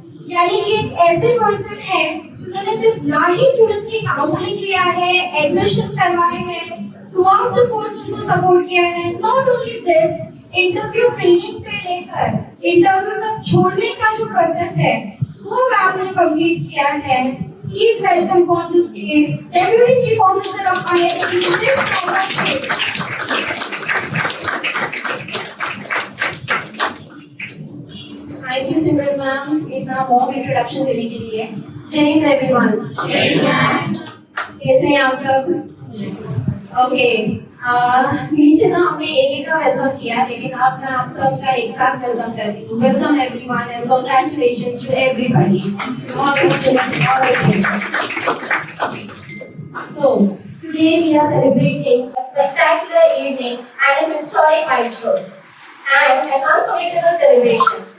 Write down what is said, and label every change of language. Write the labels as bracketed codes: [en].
[hi] यानी कि एक ऐसे पर्सन है जिन्होंने सिर्फ ना ही स्टूडेंट्स की काउंसलिंग किया है, एडमिशंस करवाए हैं, थ्रू आउट द कोर्स उनको सपोर्ट किया है। Not only this, interview training से लेकर इंटरव्यू तक छोड़ने का जो प्रोसेस है वो मैम ने कंप्लीट किया है। [en] Please welcome on the stage Deputy Chief Officer of IIT. Thank you [hi] Simran ma'am इतना वार्म इंट्रोडक्शन देने के लिए। जय हिंद एवरीवन। कैसे हैं आप सब? ओके, नीचे ना हमने एक का वेलकम किया, लेकिन अब मैं आप सबका एक साथ वेलकम करती हूँ। [en] Welcome everyone and congratulations to everybody, all the students, all the kids. So today we are celebrating a spectacular evening and an historic milestone and an unforgettable celebration.